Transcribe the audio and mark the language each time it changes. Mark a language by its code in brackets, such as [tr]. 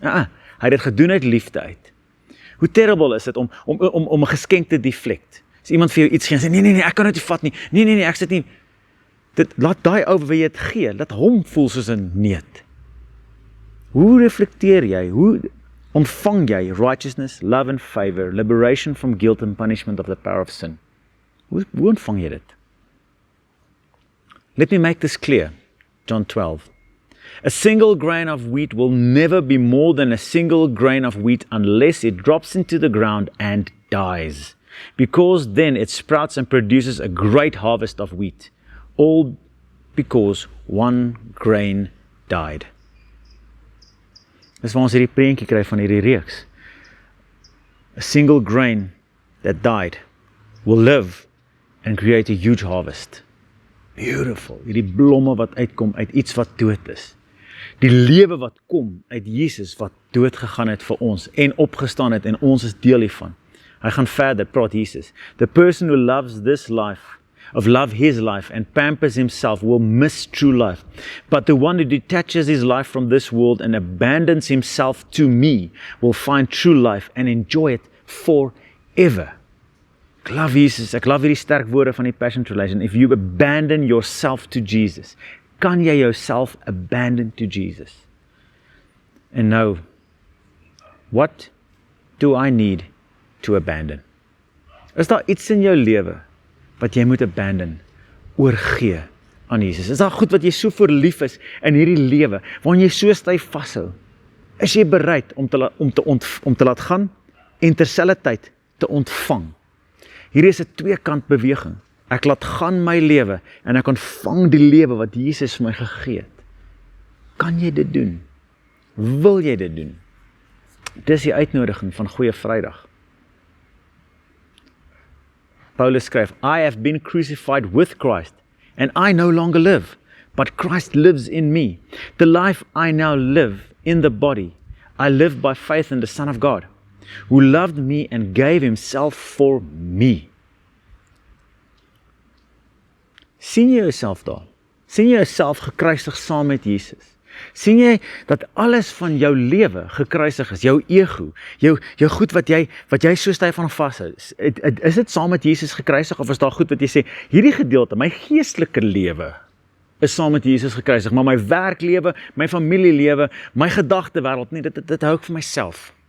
[af] Hy het dit gedoen uit liefde uit. Hoe terrible is dit om 'n geskenk te deflect. As iemand vir jou iets gee en sê nee, ek kan dit nie vat nie. Nee, ek sit nie. Laat daai ou wie jy dit gee, laat hom voel soos 'n neet. Hoe reflekteer jy? Hoe ontvang jy [en] righteousness, love and favor, liberation from guilt and punishment of the power of sin? [af] Hoe ontvang jy dit? [en] Let me make this clear. John 12. A single grain of wheat will never be more than a single grain of wheat unless it drops into the ground and dies, because then it sprouts and produces a great harvest of wheat, all because one grain died. [af] Dis waar ons hierdie prentjie kry van hierdie reeks. [en] A single grain that died will live and create a huge harvest. Beautiful. [af] Hierdie blomme wat uitkom uit iets wat dood is. Die lewe wat kom uit Jesus wat dood gegaan het vir ons en opgestaan het en ons is deel hiervan. Hy gaan verder, praat Jesus. [en] The person who loves this life, his life and pampers himself will miss true life. But the one who detaches his life from this world and abandons himself to me will find true life and enjoy it forever. [af] Ek love Jesus, ek love hierdie sterk woorde van die Passion Translation. [en] If you abandon yourself to Jesus, [af] kan jy jouself abandon to Jesus? [en] And now, what do I need to abandon? [af] Is daar iets in jou lewe wat jy moet abandon, oorgee aan Jesus? Is daar goed wat jy so verlief is in hierdie lewe, waarin jy so styf vashou? Is jy bereid om te laat gaan en terselfdertyd te ontvang? Hier is 'n tweekant beweging. Ek laat gaan my lewe en ek ontvang die lewe wat Jesus vir my gegee het. Kan jy dit doen? Wil jy dit doen? Dis die uitnodiging van Goeie Vrydag. Paulus skryf, [en] I have been crucified with Christ, and I no longer live, but Christ lives in me. The life I now live in the body, I live by faith in the Son of God, who loved me and gave himself for me. [af] Sien jy jouself daar? Sien jy jouself gekruisig saam met Jesus? Sien jy dat alles van jou lewe gekruisig is, jou ego, jou goed wat jy so styf aan vashou, is dit saam met Jesus gekruisig, of is daar goed wat jy sê, hierdie gedeelte, my geestelike lewe, is saam met Jesus gekruisig, maar my werklewe, my familielewe, my gedagtewêreld, nee, dit hou ek vir myself.